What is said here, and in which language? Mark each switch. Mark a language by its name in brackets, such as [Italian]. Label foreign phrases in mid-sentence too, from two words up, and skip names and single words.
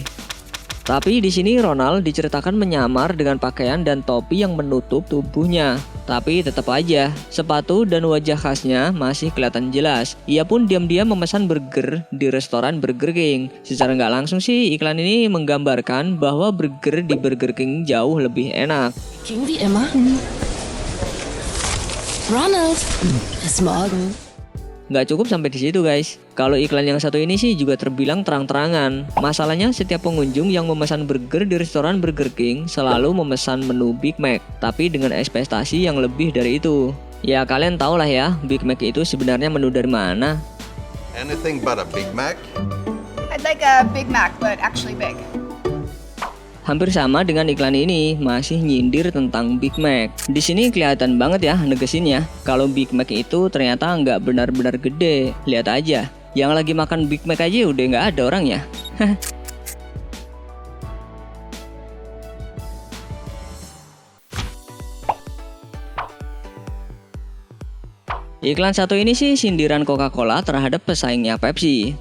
[Indonesian] Tapi di sini Ronald diceritakan menyamar dengan pakaian dan topi yang menutup tubuhnya. Tapi tetap aja, sepatu dan wajah khasnya masih kelihatan jelas. Ia pun diam-diam memesan burger di restoran Burger King. Secara nggak langsung sih, iklan ini menggambarkan bahwa burger di Burger King jauh lebih enak. [German] Ging wie immer. Ronald, bis morgen. [Indonesian] Nggak cukup sampai di situ guys. Kalau iklan yang satu ini sih juga terbilang terang-terangan. Masalahnya setiap pengunjung yang memesan burger di restoran Burger King selalu memesan menu Big Mac, tapi dengan ekspektasi yang lebih dari itu. Ya kalian tau lah ya, Big Mac itu sebenarnya menu dari mana. [English] Anything but a Big Mac? I'd like a Big Mac, but actually big. [Indonesian] Hampir sama dengan iklan ini, masih nyindir tentang Big Mac. Di sini kelihatan banget ya negesinnya. Kalau Big Mac itu ternyata nggak benar-benar gede. Lihat aja, yang lagi makan Big Mac aja udah nggak ada orangnya. Iklan satu ini sih sindiran Coca-Cola terhadap pesaingnya Pepsi.